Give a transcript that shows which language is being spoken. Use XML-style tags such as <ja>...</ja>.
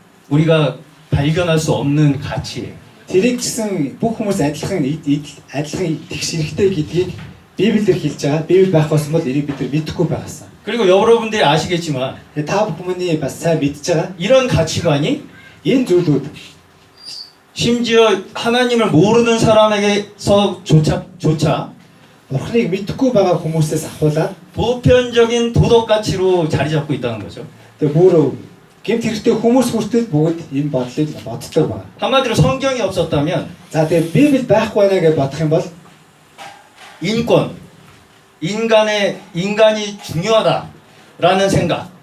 <ko>우리가 발견할 수 없는 가치예요.</ko> <mn>тэрийг гэсэн бүх хүмүүс адилхан тэгш хэрэгтэй гэдгийг Библиэр хэлж байгаа. Библи байх байсан бол энийг бид нар мэдэхгүй байгаасан.</mn> <ko>그리고 여러분들이 아시겠지만</ko> <mn>Та бүхний бас сайн мэдж байгаа.</mn> <ko>이런 가치관이</ko> <mn>Энэ зүйлүүд</mn> <ko>심지어 하나님을 모르는 사람에게서조차</ko> <mn>Бурхныг мэдэхгүй байгаа хүмүүсээс ахуулаад</mn> <ko>보편적인 도덕 가치로 자리 잡고 있다는 거죠.</ko> <mn>тэгээ бүр гэмт хэрэгтэй хүмүүс хүртэл бүгд энэ бодлыг боддог байна.</mn> <ko>한마디로 성경이 없었다면</ko> <mn>За тэгээ Библи байхгүй байна гэж бодох юм бол</mn> <ko>인권, 인간이 중요하다라는 생각,</ko>